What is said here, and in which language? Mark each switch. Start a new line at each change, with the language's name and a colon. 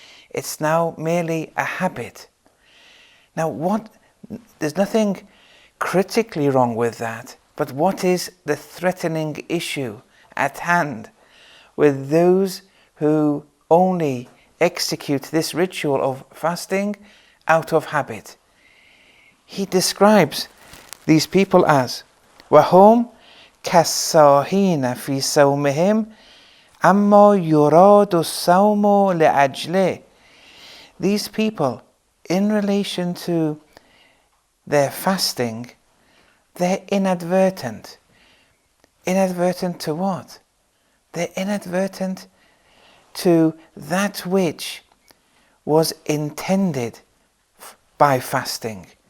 English: It's now merely a habit. Now, there's nothing critically wrong with that, but what is the threatening issue at hand with those who only execute this ritual of fasting out of habit? He describes these people as
Arabic: وَهُمْ كَالسَّاهِينَ فِي صَوْمِهِمْ أَمَّا يُرَادُ الصَّوْمُ لِأَجْلِهِ.
English: These people, in relation to their fasting, they're inadvertent. Inadvertent to what? They're inadvertent to that which was intended by fasting.